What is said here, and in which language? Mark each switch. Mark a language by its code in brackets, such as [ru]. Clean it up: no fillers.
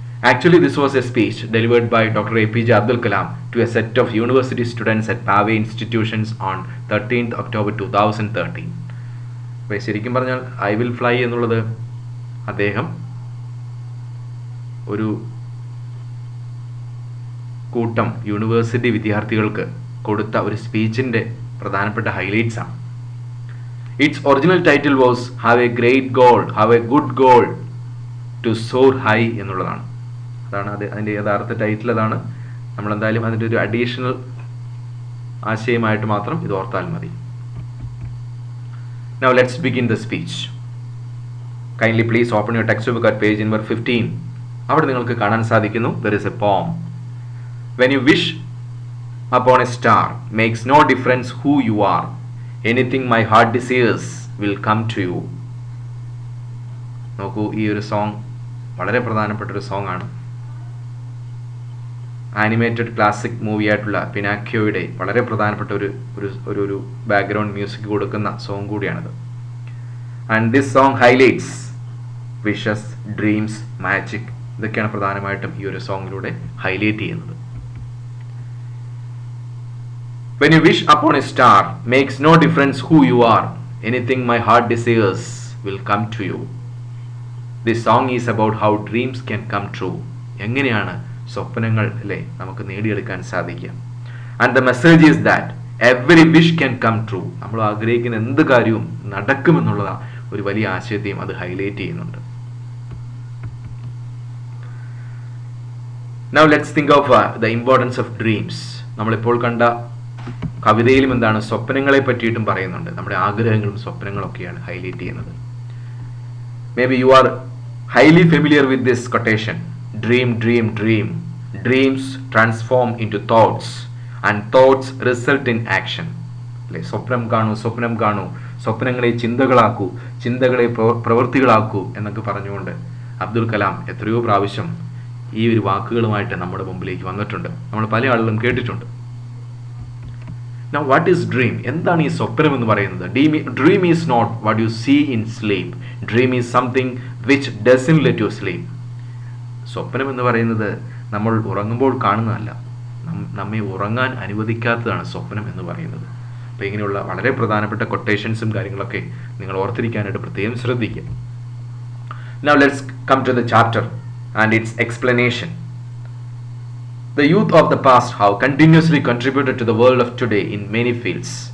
[en] Actually this was a speech delivered by doctor APJ Abdul Kalam to a set of university students at Pavai institutions on 13th October 2013. [ml] അപ്പോൾ ശരിക്കും പറഞ്ഞാൽ I will fly എന്നുള്ളത് അദ്ദേഹം ഒരു കൂട്ടം university വിദ്യാർത്ഥികൾക്ക് കൊടുത്ത ഒരു സ്പീച്ചിന്റെ പ്രധാനപ്പെട്ട ഹൈലൈറ്റ്സ് ആണ്. [en] Its original title was Have a Great Goal, Have a Good Goal to Soar High [ml] എന്നുള്ളതാണ്. അതാണ് അതിൻ്റെ യഥാർത്ഥ ടൈറ്റിൽ. അതാണ്. നമ്മൾ എന്തായാലും അതിൻ്റെ ഒരു അഡീഷണൽ ആശയമായിട്ട് മാത്രം ഇത് ഓർത്താൽ മതി. [en] Now let's begin the speech. Kindly please open your textbook at page number 15. [ml] അവിടെ നിങ്ങൾക്ക് കാണാൻ സാധിക്കുന്നു, [en] there is a poem. When you wish upon a star, makes no difference who you are. Anything my heart desires will come to you. [ml] നോക്കൂ, ഈ ഒരു song വളരെ പ്രധാനപ്പെട്ട ഒരു സോങ് ആണ്. ആനിമേറ്റഡ് ക്ലാസിക് മൂവി ആയിട്ടുള്ള പിനാക്കിയോയുടെ വളരെ പ്രധാനപ്പെട്ട ഒരു ബാക്ക്ഗ്രൗണ്ട് മ്യൂസിക് കൊടുക്കുന്ന സോങ് കൂടിയാണിത്. [en] And this song highlights wishes, dreams, magic. [ml] ഇതൊക്കെയാണ് പ്രധാനമായിട്ടും ഈ ഒരു സോങ്ങിലൂടെ ഹൈലൈറ്റ് ചെയ്യുന്നത്. [en] When you wish upon a star, makes no difference who you are. Anything my heart desires will come to you. This song is about how dreams can come true. [ml] എങ്ങനെയാണ് സ്വപ്നങ്ങൾ, അല്ലേ, നമുക്ക് നേടിയെടുക്കാൻ സാധിക്കുക. [en] And the message is that every wish can come true. [ml] നമ്മൾ ആഗ്രഹിക്കുന്ന എന്ത് കാര്യവും നടക്കുമെന്നുള്ള ഒരു വലിയ ആശയത്തെയും അത് ഹൈലൈറ്റ് ചെയ്യുന്നുണ്ട്. [en] Now let's think of the importance of dreams. [ml] നമ്മളിപ്പോൾ കണ്ട കവിതയിലും എന്താണ്, സ്വപ്നങ്ങളെ പറ്റിയിട്ടും പറയുന്നുണ്ട്. നമ്മുടെ ആഗ്രഹങ്ങളും സ്വപ്നങ്ങളൊക്കെയാണ് ഹൈലൈറ്റ് ചെയ്യുന്നത്. [en] Maybe you are highly familiar with this quotation. Dream dream dream. Dreams transform into thoughts and thoughts result in action. [ml] അല്ലെ, സ്വപ്നം കാണൂ, സ്വപ്നം കാണൂ, സ്വപ്നങ്ങളെ ചിന്തകളാക്കൂ, ചിന്തകളെ പ്രവൃത്തികളാക്കൂ എന്നൊക്കെ പറഞ്ഞുകൊണ്ട് അബ്ദുൽ കലാം എത്രയോ പ്രാവശ്യം ഈ ഒരു വാക്കുകളുമായിട്ട് നമ്മുടെ മുമ്പിലേക്ക് വന്നിട്ടുണ്ട്. നമ്മൾ പല ആളുകളും കേട്ടിട്ടുണ്ട്. [en] Now what is dream? [ml] എന്താണ് ഈ സ്വപ്നം എന്ന് പറയുന്നത്? [en] Dream is not what you see in sleep. Dream is something which doesn't let you sleep. [ml] സ്വപ്നം എന്ന് പറയുന്നത് നമ്മൾ ഉറങ്ങുമ്പോൾ കാണുന്നതല്ല, നമ്മെ ഉറങ്ങാൻ അനുവദിക്കാത്തതാണ് സ്വപ്നം എന്ന് പറയുന്നത്. അപ്പോൾ ഇങ്ങനെയുള്ള വളരെ പ്രധാനപ്പെട്ട കൊട്ടേഷൻസും കാര്യങ്ങളൊക്കെ നിങ്ങൾ ഓർത്തിരിക്കാനായിട്ട് പ്രത്യേകം ശ്രദ്ധിക്കുക. [en] Now let's come to the chapter and its explanation. The youth of the past have continuously contributed to the world of today in many fields.